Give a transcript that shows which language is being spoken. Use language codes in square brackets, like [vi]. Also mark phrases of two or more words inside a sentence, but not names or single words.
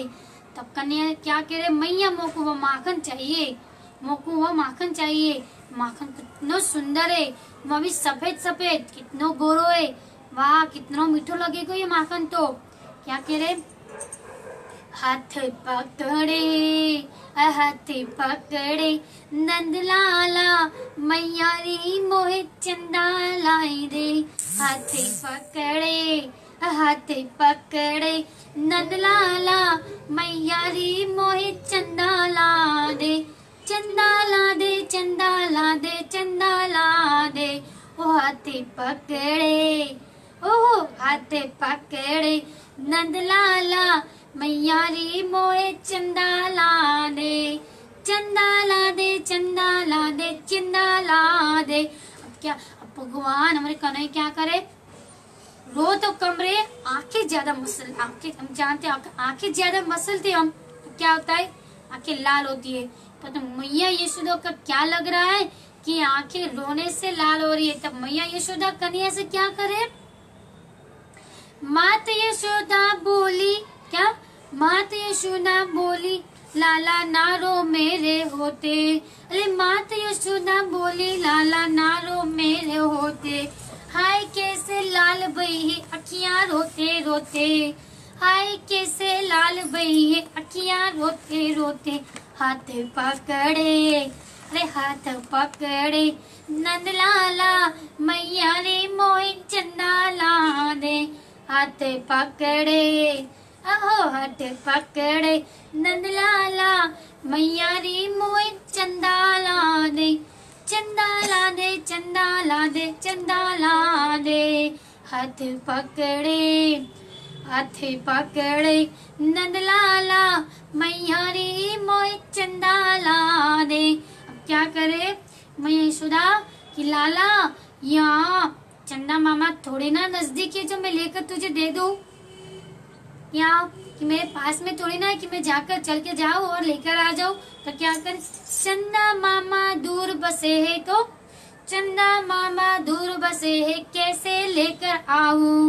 [hi] तब कन्हैया क्या कह रहे, [bra] मैया मोको वो माखन चाहिए, मोको वो माखन चाहिए। [hi] माखन कितना सुंदर है, वो भी सफेद सफेद, कितना गोरो है, वाह कितना मीठो लगेगा ये माखन। तो क्या कह रहे, [bra] हाथ पकड़े नंद लाला मैया री मोहे चंदा लाई दे। हाथ पकड़े नंद लाला मैया री मोहे चंदा ला दे, चंदा ला दे, चंदा ला दे, चंदा ला दे। ओ हाथे पकड़े नंद लाला मैया री मोहे चंदा ला दे, चंदा ला दे, चंदा ला दे, चंदा ला दे। [hi] अब भगवान हमारे कन्हैया क्या करे, रो तो कम रे, आंखें ज्यादा मसल, आंखें हम जानते हैं आंखें ज्यादा मसलते हम तो क्या होता है, आंखें लाल होती है। तो मैया यशोदा का क्या लग रहा है कि आंखें रोने से लाल हो रही है। तब मैया यशोदा कन्हैया से क्या करे, मात यशोदा बोली, क्या मात यशोदा बोली [bra] लाला नारो मेरे होते। अरे मात यशोदा बोली लाला नारो मेरे होते। हाय कैसे लाल बही अखियां रोते रोते, हाय कैसे लाल बही अखियां रोते रोते। हाथ पकड़े अरे हाथ पकड़े नंदलाला मैया रे मोहे चंदा ला दे। हाथ पकड़े अहो हाथ पकड़े नंदलाला मैया रे मोहे चंदा ला दे। चंदा ला दे चंदा ला दे चंदा ला दे। हाथ पकड़े नंदलाला मैया रे मोहे चंदा ला दे। [hi] अब क्या करे मैया यशोदा कि लाला यहाँ चंदा मामा थोड़े ना नजदीक है जो मैं लेकर तुझे दे दूं, या कि मेरे पास में थोड़ी ना है कि मैं जाकर चल के जाऊं और लेकर आ जाऊं। तो क्या करे चंदा मामा दूर बसे है, तो चंदा मामा दूर बसे है कैसे लेकर आऊं।